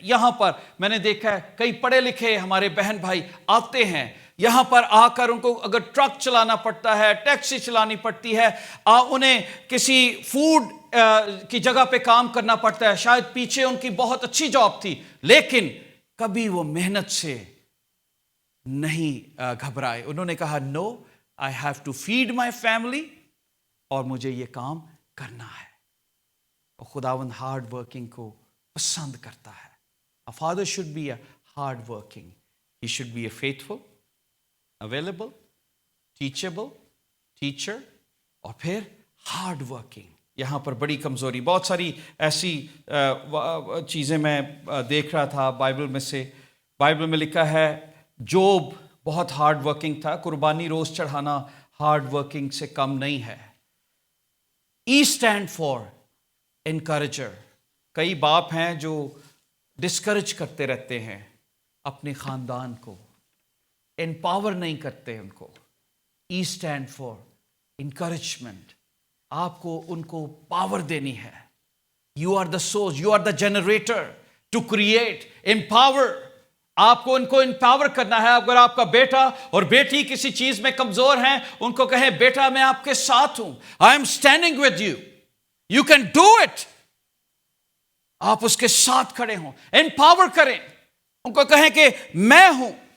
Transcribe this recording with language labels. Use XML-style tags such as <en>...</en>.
<ur>یہاں پر میں نے دیکھا ہے کئی پڑھے لکھے ہمارے بہن بھائی آتے ہیں، یہاں پر آ کر ان کو اگر ٹرک چلانا پڑتا ہے، ٹیکسی چلانی پڑتی ہے، انہیں کسی فوڈ کی جگہ پہ کام کرنا پڑتا ہے، شاید پیچھے ان کی بہت اچھی جاب تھی، لیکن کبھی وہ محنت سے نہیں گھبرائے. انہوں نے کہا</ur> <en>no, I have to feed my family,</en> <ur>اور مجھے یہ کام کرنا ہے. اور خداوند ہارڈ ورکنگ کو پسند کرتا ہے.</ur> <en>A father should be a hard working. He should be a faithful, available, teachable, teacher,</en> <ur>اور پھر ہارڈ ورکنگ. یہاں پر بڑی کمزوری، بہت ساری ایسی چیزیں میں دیکھ رہا تھا بائبل میں سے. بائبل میں لکھا ہے جوب بہت ہارڈ ورکنگ تھا. قربانی روز چڑھانا ہارڈ ورکنگ سے کم نہیں ہے.</ur> <en>E stand for encourager.</en> <ur>کئی باپ ہیں جو ڈسکریج کرتے رہتے ہیں اپنے خاندان کو، امپاور نہیں کرتے ان کو.</ur> <en>E stand for encouragement.</en> <ur>آپ کو ان کو پاور دینی ہے.</ur> <en>You are the source, you are the generator to create. Empower.</en> <ur>آپ کو ان کو امپاور کرنا ہے. اگر آپ کا بیٹا اور بیٹی کسی چیز میں کمزور ہیں، ان کو کہیں بیٹا میں آپ کے ساتھ ہوں،</ur> <en>I am standing with you, you can do it.</en> <ur>آپ اس کے ساتھ کھڑے ہوں، امپاور کریں، ان کو کہیں کہ میں ہوں.</ur>